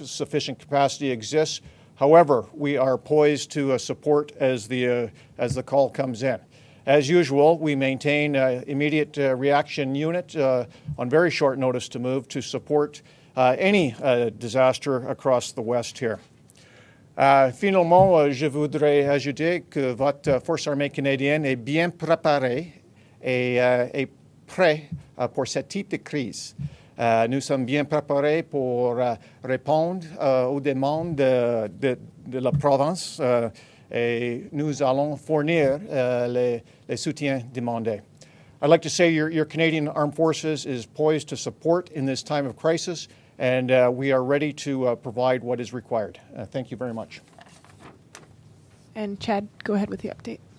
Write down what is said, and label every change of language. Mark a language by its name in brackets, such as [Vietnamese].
[English] Sufficient capacity exists. However, we are poised to support as the call comes in. As usual, we maintain an immediate reaction unit on very short notice to move to support any disaster across the West here. [French] Finalement, je voudrais ajouter que votre force armée canadienne est bien préparée et prête pour ce type de crise. Nous sommes bien préparés pour répondre aux demandes de la province et nous allons fournir les soutiens demandés. [English] I'd like to say your Canadian Armed Forces is poised to support in this time of crisis, and we are ready to provide what is required. Thank you very much. And Chad, go ahead with the update.